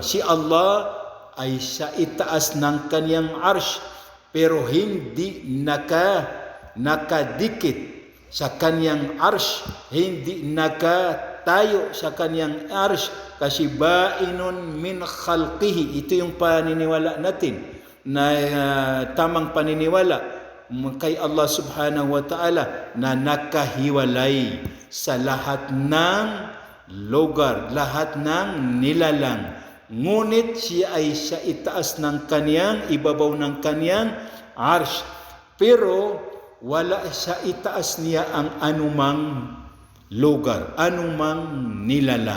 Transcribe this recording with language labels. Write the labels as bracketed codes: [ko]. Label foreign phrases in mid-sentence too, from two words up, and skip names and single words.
[tl] Si Allah ay sa itaas ng kanyang arsh, pero hindi nakadikit sa kanyang arsh, hindi nakatayo sa kanyang arsh, kasi [ar] بائن من خلقه. [tl] Ito yung paniniwala natin na tamang paniniwala kay Allah [ar] سبحانه وتعالى, [tl] na nakahiwalay sa lahat ng lugar, lahat ng nilalang. Ngunit siya ay sa itaas ng kanyang, ibabaw ng kanyang arsh. Pero wala sa itaas niya ang anumang lugar, anumang nilalang.